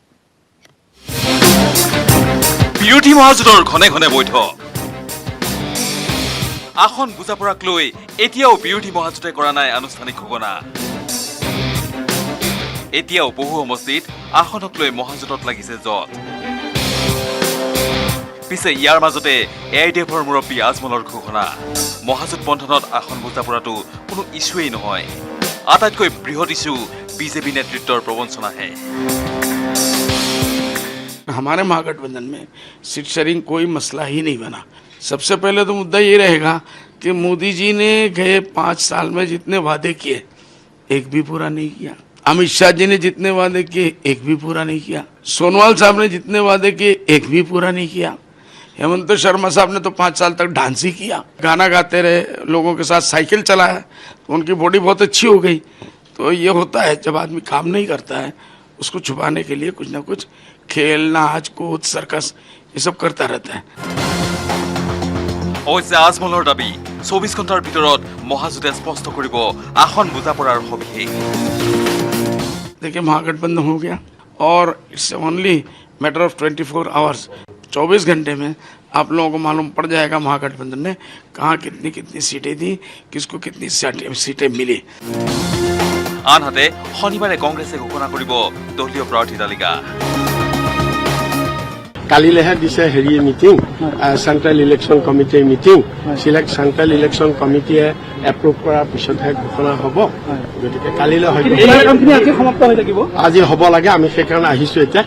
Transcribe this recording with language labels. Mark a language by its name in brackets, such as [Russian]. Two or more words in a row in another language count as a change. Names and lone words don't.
[Assamese] বিৰোধী মহাজোঁটৰ ঘনে ঘনে বৈঠক আসন বুজাপৰাক লৈ এতিয়াও বিৰোধী মহাজোঁটে কৰা নাই আনুষ্ঠানিক ঘোষণা এতিয়াও বহু সমষ্টিত আসনক লৈ মহাজোঁটত লাগিছে জট পিছে ইয়াৰ মাজতে এআইডিএফৰ মুৰব্বী আজমলৰ ঘোষণা মহাজোঁট বন্ধনত আসন বুজাপৰাটো কোনো ইছ্যুৱেই নহয় আটাইতকৈ বৃহৎ ইছ্যু বিজেপি নেতৃত্বৰ প্ৰবঞ্চনাহে [Hindi] हमारे महागठबंधन में [English] seat sharing [Hindi] कोई मसला ही नहीं बना। सबसे पहले तो मुद्दा ये रहेगा कि मोदी जी ने गए 5 साल में जितने वादे किए एक भी पूरा नहीं किया। अमित शाह जी ने जितने वादे किए एक भी पूरा नहीं किया। सोनवाल साहब ने जितने वादे किए एक भी पूरा नहीं किया। हेमंत शर्मा साहब ने तो 5 साल तक डांस ही किया, गाना गाते रहे, लोगों के साथ साइकिल चलाया, तो उनकी बॉडी बहुत अच्छी हो गई। तो ये होता है जब आदमी काम नहीं करता है उसको छुपाने के लिए कुछ ना कुछ खेल नाच कूद सर्कस ये सब करता रहता है। [Assamese] অৱশ্যে আজমলৰ দাবী 24 ঘণ্টাৰ ভিতৰত মহাজোঁটে স্পষ্ট কৰিব আসন বুজাপৰাৰ সবিশেষ [Hindi] देखिए महागठबंधन हो गया और [English] it's only matter of 24 hours [Hindi] 24 घंटे में आप लोगों को मालूम पड़ जाएगा महागठबंधन ने कहाँ कितनी कितनी सीटें दी किसको कितनी सीटें मिली [Assamese] আনহাতে শনিবাৰে কংগ্ৰেছে ঘোষণা কৰিব দলীয় প্ৰাৰ্থী তালিকা কালিলেহে দিছে হেৰি [English] meeting central election committee meeting central election committee approve [Assamese] কৰাৰ পিছতহে ঘোষণা হ'ব গতিকে কালিলৈ হয়তো আজি হ'ব লাগে আমি সেইকাৰণে আহিছো এতিয়া